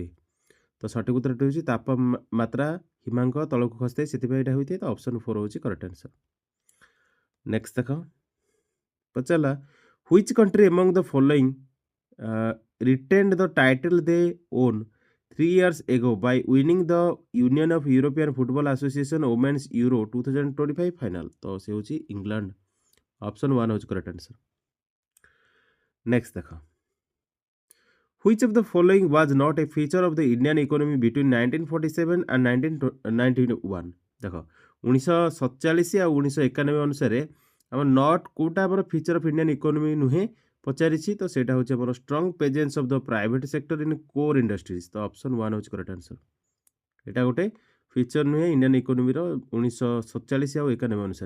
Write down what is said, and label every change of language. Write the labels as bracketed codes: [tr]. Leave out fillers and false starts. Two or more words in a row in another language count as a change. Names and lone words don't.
[or] ତ ସଠିକ ଉତ୍ତରଟି ହେଉଛି ତାପମାତ୍ରା ହିମାଙ୍କ ତଳକୁ ଖସିଥାଏ ସେଥିପାଇଁ ଏଇଟା ହୋଇଥାଏ। ତ ଅପସନ୍ 4 ହେଉଛି [en] correct answer. [or] ନେକ୍ସଟ ଦେଖ ପଚାରିଲା [en] which country among the following retained the title they won 3 years ago by winning the Union of European Football Association Women's Euro 2025 final? [or] ତ ସେ ହେଉଛି ଇଂଲଣ୍ଡ। ଅପସନ୍ 1 ହେଉଛି [en] correct answer. ନେକ୍ସଟ ଦେଖ Which of the following was not a feature of the Indian economy between 1947 and 1991? [or] ଦେଖ 1947 ଆଉ 1991 ଅନୁସାରେ ଆମ ନଟ୍ କୋଉଟା ଆମର [en] feature of Indian economy [or] ନୁହେଁ ପଚାରିଛି? ତ ସେଇଟା ହେଉଛି ଆମର [en] strong presence of the private sector in core industries. [or] ତ ଅପସନ୍ 1 ହେଉଛି [en] correct answer. [or] ଏଇଟା ଗୋଟେ ଫିଚର ନୁହେଁ [en] Indian economy [or] 1947 ଆଉ 91 ଅନୁସାରେ।